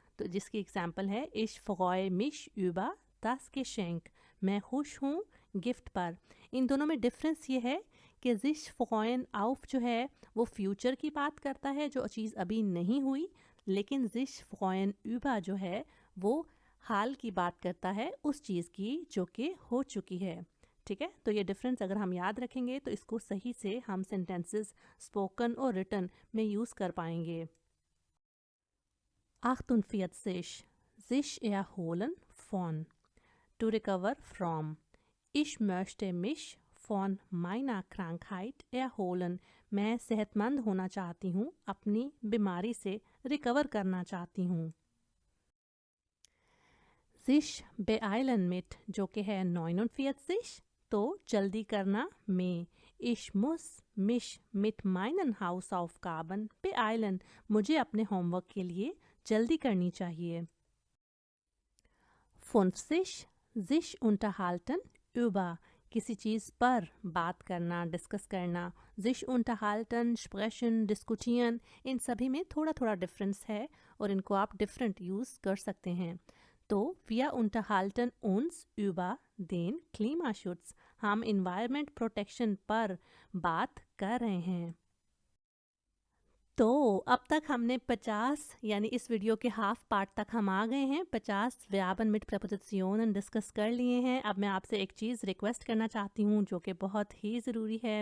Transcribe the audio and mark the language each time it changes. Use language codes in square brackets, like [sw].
[hi] तो जिसकी एग्जाम्पल है [de] ich freue mich über das Geschenk. [hi] मैं खुश हूँ गिफ्ट पर. इन दोनों में डिफरेंस ये है कि sich freuen auf जो है वो फ्यूचर की बात करता है जो चीज़ अभी नहीं हुई, लेकिन sich freuen über जो है वो हाल की बात करता है उस चीज़ की जो कि हो चुकी है. ठीक है, तो ये डिफरेंस अगर हम याद रखेंगे तो इसको सही से हम सेंटेंसेस स्पोकन और रिटन में यूज़ कर पाएंगे. [de] 48 sich erholen von, [en] to recover from. [de] Ich möchte mich von meiner Krankheit erholen. [hi] मैं सेहतमंद होना चाहती हूँ, अपनी बीमारी से रिकवर करना चाहती हूँ. sich beeilen mit जो कि है 49, तो जल्दी करना में. [de] Ich muss mich mit meinen Hausaufgaben beeilen. [hi] मुझे अपने होमवर्क के लिए जल्दी करनी चाहिए. 50 sich unterhalten über, किसी चीज़ पर बात करना, डिस्कस करना. sich unterhalten, sprechen, diskutieren, इन सभी में थोड़ा थोड़ा डिफरेंस है और इनको आप डिफरेंट यूज़ कर सकते हैं. [de] तो wir unterhalten uns über den Klimaschutz. [hi] हम इन्वायरमेंट प्रोटेक्शन पर बात कर रहे हैं. तो अब तक हमने 50 यानी इस वीडियो के हाफ पार्ट तक हम आ गए हैं. 50 Verben mit Präpositionen डिस्कस कर लिए हैं. अब मैं आपसे एक चीज़ रिक्वेस्ट करना चाहती हूँ जो कि बहुत ही ज़रूरी है.